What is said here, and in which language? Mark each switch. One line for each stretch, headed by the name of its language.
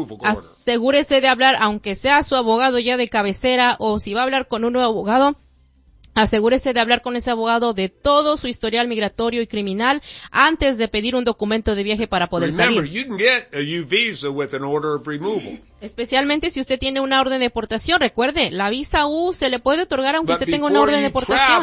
Spanish: Asegúrese de hablar, aunque sea su abogado ya de cabecera, o si va a hablar con un nuevo abogado, asegúrese de hablar con ese abogado de todo su historial migratorio y criminal antes de pedir un documento de viaje para poder
English: remember,
Spanish: salir.
English: You can get a U visa with an order of removal.
Spanish: Especialmente si usted tiene una orden de deportación, recuerde, la visa U se le puede otorgar aunque usted tenga una orden de deportación.